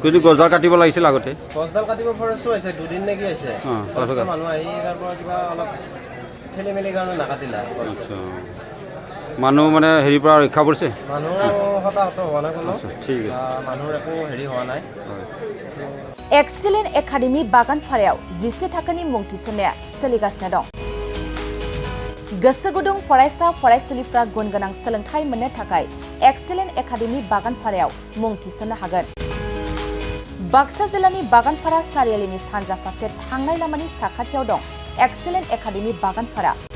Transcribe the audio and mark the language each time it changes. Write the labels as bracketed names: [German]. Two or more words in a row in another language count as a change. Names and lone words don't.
[Assamese] কিন্তু গছডাল কাটিব লাগিছিল আগতে। গছডাল কাটিব ফৰেষ্টো হৈছে, 2 দিন নেকি হৈছে। মানুহ আহি তাৰ পৰা কিবা অলপ খেলি মেলি কাৰণে নাকাটিলা। মানুহ মানে হেৰিৰ পৰা ৰক্ষা পৰিছে? মানুহৰ হতাহত হোৱা নাই কোনো। ঠিক আছে, মানুহৰ একো হেৰি হোৱা নাই। [Bodo] एक्सिलेन्ट एकाडेमि बागानफारायाव 10 थाखोनि मुं थिसननाया सोलिगासिनो दं। गोसो गुदुं फरायसा फरायसुलिफ्रा गुन गोनां सोलोंथाइ मोननो थाखाय एक्सिलेन्ट एकाडेमि बागानफारायाव मुं थिसननो हागोन। बाक्सा जिल्लानि बागानफारा सारियालिनि सानजा फारसे थांनाय लामानि साखाथियाव दं एक्सिलेन्ट एकाडेमि बागानफारा।